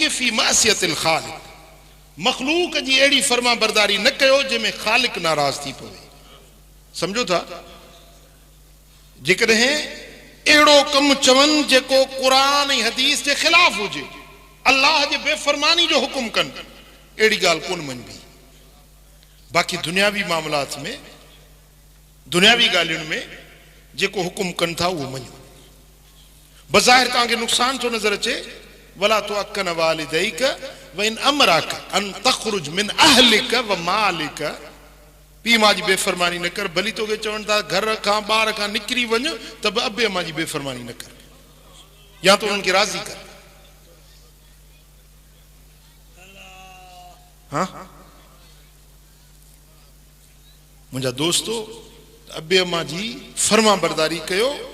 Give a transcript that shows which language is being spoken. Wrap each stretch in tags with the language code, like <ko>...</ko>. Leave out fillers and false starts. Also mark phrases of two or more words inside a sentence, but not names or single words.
<ar>في معصية الخالق</ar> <sd>मखलूक जी अहिड़ी फर्मा बरदारी न कयो जंहिंमें खालिक नाराज़ थी पवे सम्झो था जेकॾहिं अहिड़ो कमु चवनि जेको क़ुरान ऐं हदीस जे ख़िलाफ़ हुजे अल्लाह जे बेफ़रमानी जो हुकुम कनि अहिड़ी ॻाल्हि कोन मञबी बाक़ी दुनियावी मामलात में दुनियावी ॻाल्हियुनि में जेको हुकुम कनि था उहो मञो बज़ाहिर तव्हांखे नुक़सान थो नज़र अचे</sd> <ar>ولا تعقن والديك وإن أمراك أن تخرج من أهلك ومالك</ar> <sd>पीउ मां जी बेफ़रमानी न कर भली तोखे चवनि था घर खां ॿार खां निकिरी वञ त बि अबे मां जी बेफ़रमानी न कर या त उन्हनि खे राज़ी कर हाँ मुंहिंजा दोस्तो अबे अम्मा जी फर्मा बरदारी कयो</sd>